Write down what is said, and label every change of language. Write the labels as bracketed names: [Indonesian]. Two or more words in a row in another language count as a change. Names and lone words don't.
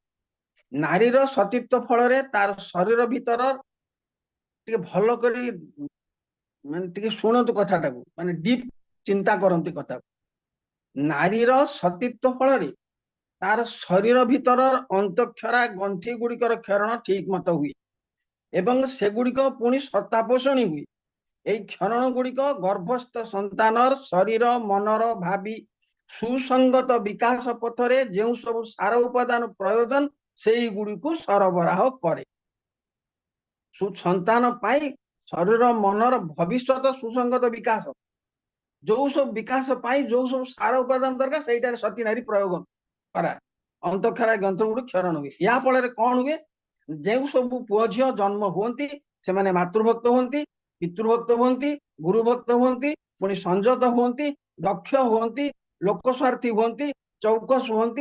[Odia] ନାରୀର ସତୀତ୍ୱ ଫଳରେ ତାର ଶରୀର ଭିତର, ଟିକେ ଭଲ କରି ମାନେ ଟିକେ ଶୁଣନ୍ତୁ କଥାଟାକୁ, ମାନେ ଡିପ୍ ଚିନ୍ତା କରନ୍ତି କଥାକୁ। ନାରୀର ସତୀତ୍ୱ ଫଳରେ ତାର ଶରୀର ଭିତର ଅନ୍ତଃକ୍ଷରା ଗ୍ରନ୍ଥି ଗୁଡିକର କ୍ଷରଣ ଠିକ ମତ ହୁଏ ଏବଂ ସେଗୁଡିକ ପୁଣି ସତ୍ତା ପୋଷଣୀ ହୁଏ। ଏହି କ୍ଷରଣ ଗୁଡିକ ଗର୍ଭସ୍ଥ ସନ୍ତାନର ଶରୀର ମନର ଭାବି ସୁସଂଗତ ବିକାଶ ପଥରେ ଯେ ସବ ସାର ଉପାଦାନ ପ୍ରୟୋଜନ ସେଇ ଗୁଡିକୁ ସରବରାହ କରେ। ସନ୍ତାନ ପାଇ ଶରୀର ମନର ଭବିଷ୍ୟତ ସୁସଂଗତ ବିକାଶ, ଯୋଉ ସବୁ ବିକାଶ ପାଇଁ ଯୋଉ ସବୁ ସାର ଉପାଦାନ ଦରକାର ସେଇଟାରେ ସତୀ ନାରୀ ପ୍ରୟୋଗ କରା, ଅନ୍ତଃକ୍ଷରା ଗ୍ରନ୍ଥ ଗୁଡିକ କ୍ଷରଣ ହୁଏ। ଏହା ଫଳରେ କଣ ହୁଏ? ଯେଉଁ ସବୁ ପୁଅ ଝିଅ ଜନ୍ମ ହୁଅନ୍ତି ସେମାନେ ମାତୃଭକ୍ତ ହୁଅନ୍ତି, ପିତୃଭକ୍ତ ହୁଅନ୍ତି, ଗୁରୁଭକ୍ତ ହୁଅନ୍ତି, ପୁଣି ସଂଯତ ହୁଅନ୍ତି, ଦକ୍ଷ ହୁଅନ୍ତି, ଲୋକସ୍ୱାର୍ଥୀ ହୁଅନ୍ତି, ଚୌକସ ହୁଅନ୍ତି।